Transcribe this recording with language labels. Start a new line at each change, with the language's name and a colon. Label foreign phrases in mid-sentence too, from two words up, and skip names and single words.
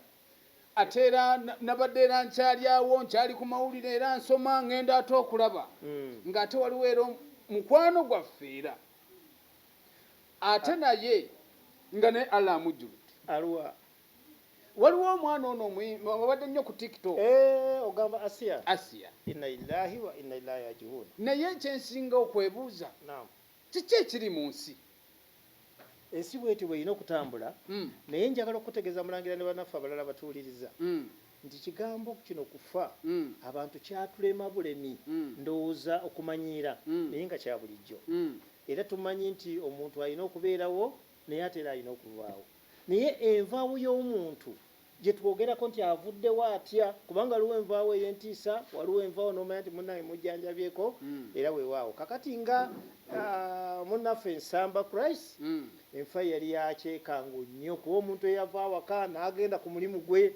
Ganda: ate era nabadde era nkyalyawo nkyali ku mawulire era nsoma ngenda ate okulaba ng'ate waliwo era mukwano gwaffe era ate naye nga ne Allah amujjuludde aluwa waliwo omwana ono wabadde nnyo ku TikTok ogamba Asia
Arabic: inna لله وإنا إليه راجعون
Ganda: naye ekyensinga okwebuuza kiki ekiri mu nsi ensi bwetyo bweyina okutambula naye njagala okutegeeza mulangira ne bannaffe abalala batuwuliriza nti kigambo kino kufa abantu kyatulema bulemi ndowooza okumanyiira naye nga kya bulijjo era tumanyi nti omuntu alina okubeerawo naye ate era alina okuvaawo naye envaawo y'omuntu gye twogerako nti avuddewo atya kubanga waliwo envaawo ey'entiisa waliwo envaawo n'omanya nti munnange mujjanjabyeko era weewaawo kakati nga munnaffe Nsamba Christ enfa yali yakyekango nnyo kuba omuntu eyava awaka n'agenda ku mulimu gwe